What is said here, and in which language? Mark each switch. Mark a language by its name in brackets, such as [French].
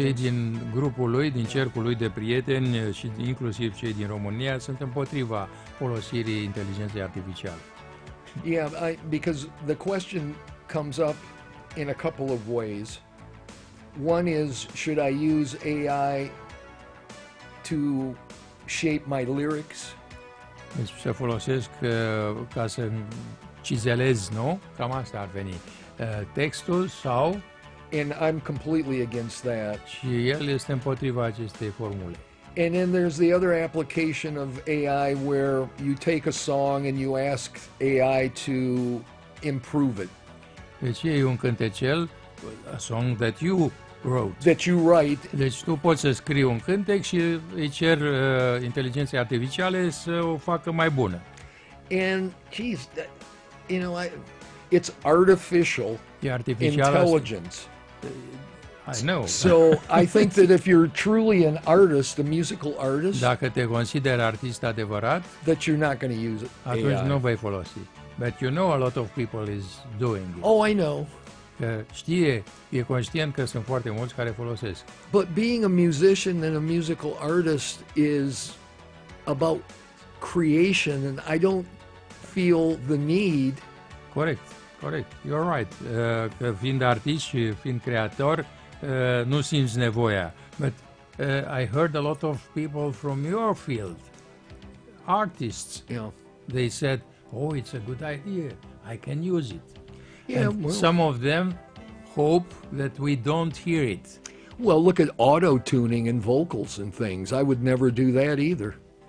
[Romanian] Cei din grupul lui, din cercul lui de prieteni și inclusiv cei din România sunt împotriva folosirii inteligenței artificiale. [English] Yeah, because the question comes up in a couple of ways. One is, should I use AI to shape my lyrics? [Romanian] Deci să folosesc ca să cizelez, nu? Cam asta ar veni. Textul sau? [English] And I'm completely against that. [Romanian] Și el este împotriva acestei formule. [English] And then there's the other application of AI where you take a song and you ask AI to improve it. [Romanian] Deci e un cântecel, [English] a song that you wrote. That you write. [Romanian] Deci tu poți să scrii un cântec și îi cer inteligenței artificiale să o facă mai bună. [English] And, geez, that, you know, it's artificial, [Romanian] e artificial [English] intelligence. I know. So I think that if you're truly an artist, a musical artist, [Romanian] dacă te consideri artist adevărat, [English] that you're not going to use AI. [Romanian] Atunci nu vei folosi. [English] But you know a lot of people is doing it. Oh, I know. [Romanian] Că știe, e conștient că sunt foarte mulți care folosesc. [English] But being a musician and a musical artist is about creation and I don't feel the need. [Romanian] Corect, corect. [English] You're right. [Romanian] Că fiind artist și fiind creator, nu simți nevoia. [English] But I heard a lot of people from your field, artists, yeah. They said, oh, it's a good idea. I can use it. Yeah, and well, some of them hope that we don't hear it. Well, look at auto-tuning and vocals and things. I would never do that either.